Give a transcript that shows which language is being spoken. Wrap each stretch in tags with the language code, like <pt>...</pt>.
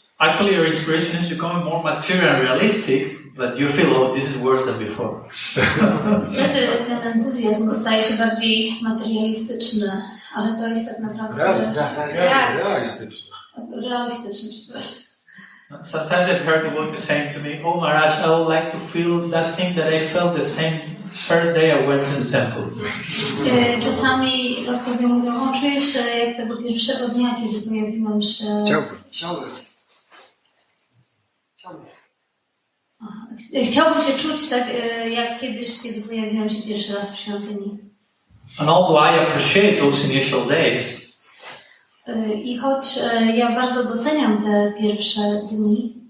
<en>Actually, your inspiration is becoming more material and realistic, but you feel, oh, this is worse than before.</en> <pl>Wtedy ten entuzjazm staje się bardziej materialistyczny, ale to jest tak naprawdę realistyczny. Realistyczny, przepraszam.</pl> <en>Sometimes I've heard the devotee saying to me, oh Maharaj, I would like to feel that thing that I felt the same first day I went to the temple.</en> <pl>Czasami doktorzy mówią, czuję się jak tego pierwszego dnia, kiedy pojawiłam się... Chciałbym się czuć tak jak kiedyś, kiedy pojawiłam się pierwszy raz w świątyni.</pl> <en>And although I appreciate those initial days,</en> <pl>i choć ja bardzo doceniam te pierwsze dni,</pl>